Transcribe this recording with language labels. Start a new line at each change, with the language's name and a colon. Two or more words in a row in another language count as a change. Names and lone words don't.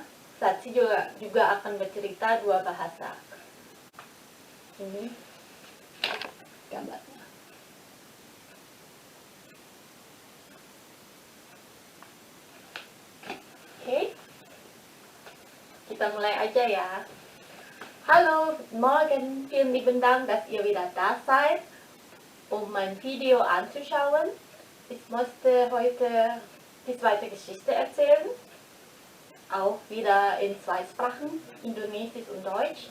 Indonesian: Satsi juga akan bercerita dua bahasa. Ini gambarnya. Oke, kita mulai aja ya.
German: Hallo, guten Morgen, vielen lieben Dank, dass ihr wieder da seid, um mein Video anzuschauen. Ich möchte heute die zweite Geschichte erzählen, auch wieder in zwei Sprachen, Indonesisch und Deutsch.